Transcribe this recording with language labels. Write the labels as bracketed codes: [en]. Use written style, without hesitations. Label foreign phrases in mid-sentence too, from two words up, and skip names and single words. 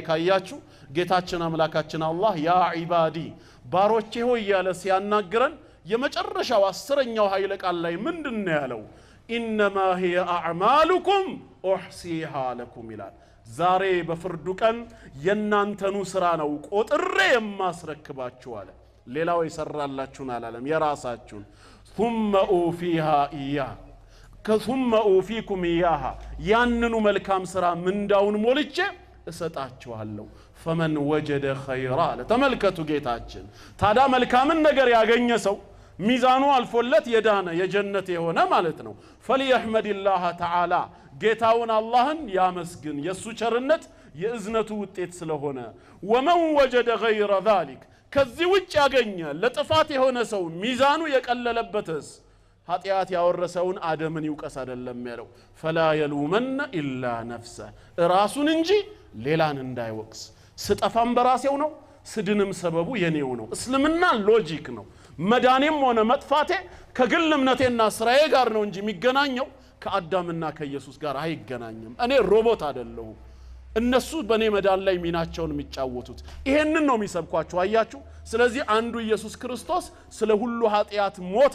[am] ካያችሁ ጌታችን አምላካችን አላህ [ar] يا عبادي [am] ባሮቼ ሆይ ያለ ሲያናግረን የመጨረሻው 10ኛው ኃይለ ቃል ላይ ምንድነው ያለው [ar] إنما هي أعمالكم أحصيها لكم [am] ይላል ዛሬ በፍርዱ ቀን የናንተኑ ስራ ነው ቆጥሬ የማስረክባችሁ አለ ሌላው ይሰራላችሁን አላለም የራሳችሁን [ar] ثم اوفيها اياه ثم اوفيكم اياها [am] ያንኑ መልካም ስራ ምንዳውን ሞልቼ እሰጣችኋለሁ [ar] فمن وجد خيرا [am] ተመልከቱ ጌታችን ታዳ መልካምን ነገር ያገኘ ሰው ሚዛኑ አልፎለት የዳነ የጀነት የሆነ ማለት ነው [ar] فليحمد الله تعالى [am] ጌታውን አላህን ያመስግን የሱ ቸርነት የእዝነቱ ውጤት ስለሆነ [ar] ومن وجد غير ذلك [am] ከዚህ ውጭ ያገኘ ለጥፋት የሆነ ሰው ሚዛኑ የቀለለበትስ ኃጢአት ያወረሰውን አደምን ይውቀስ አይደለም ያለው [ar] فلا يلومن الا نفسه [am] ራሱን እንጂ ሌላን እንዳይወቅስ ስጠፋም በራሴው ነው ስድንም ሰበቡ የኔው ነው እስልምና ሎጂክ ነው መዳኔም ሆነ መጥፋቴ ከግል እምነቴና ስራዬ ጋር ነው እንጂ የሚገናኘው ከአዳምና ከኢየሱስ ጋር አይገናኝም እኔ ሮቦት አይደለሁም እነሱ በኔ መዳን ላይ ሚናቸውን የሚጫወቱት ይሄንን ነው የሚሰብኳቸው አያችሁ ስለዚህ አንዱ ኢየሱስ ክርስቶስ ስለ ሁሉ ኃጢአት ሞተ